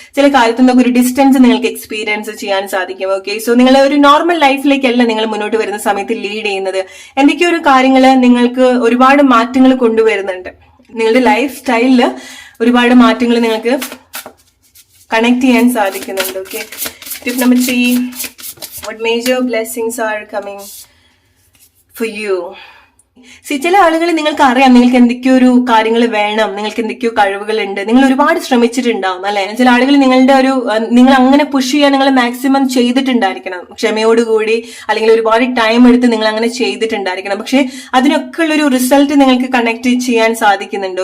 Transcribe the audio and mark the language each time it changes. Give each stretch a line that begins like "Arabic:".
Malayalam: ചില കാര്യത്തിൽ നിന്നൊക്കെ ഒരു ഡിസ്റ്റൻസ് നിങ്ങൾക്ക് എക്സ്പീരിയൻസ് ചെയ്യാൻ സാധിക്കും. ഓക്കെ, സോ നിങ്ങൾ ഒരു നോർമൽ ലൈഫിലേക്കല്ല നിങ്ങൾ മുന്നോട്ട് വരുന്ന സമയത്ത് ലീഡ് ചെയ്യുന്നത്. എന്തൊക്കെയോ ഒരു കാര്യങ്ങൾ നിങ്ങൾക്ക് ഒരുപാട് മാറ്റങ്ങൾ കൊണ്ടുവരുന്നുണ്ട്. നിങ്ങളുടെ ലൈഫ് സ്റ്റൈലില് ഒരുപാട് മാറ്റങ്ങൾ നിങ്ങൾക്ക് കണക്ട് ചെയ്യാൻ സാധിക്കുന്നുണ്ട്. Okay,
English: Tip number 3, what major blessings are coming for you?
Malayalam: ചില ആളുകൾ നിങ്ങൾക്ക് അറിയാം, നിങ്ങൾക്ക് എന്തൊക്കെയോ ഒരു കാര്യങ്ങൾ വേണം, നിങ്ങൾക്ക് എന്തൊക്കെയോ കഴിവുകൾ ഉണ്ട്, നിങ്ങൾ ഒരുപാട് ശ്രമിച്ചിട്ടുണ്ടാവും അല്ലെ. ചില ആളുകൾ നിങ്ങൾ അങ്ങനെ പുഷ് ചെയ്യാൻ നിങ്ങൾ മാക്സിമം ചെയ്തിട്ടുണ്ടായിരിക്കണം, ക്ഷമയോടുകൂടി, അല്ലെങ്കിൽ ഒരുപാട് ടൈം എടുത്ത് നിങ്ങൾ അങ്ങനെ ചെയ്തിട്ടുണ്ടായിരിക്കണം. പക്ഷെ അതിനൊക്കെ ഉള്ളൊരു റിസൾട്ട് നിങ്ങൾക്ക് കണക്ട് ചെയ്യാൻ സാധിക്കുന്നുണ്ട്.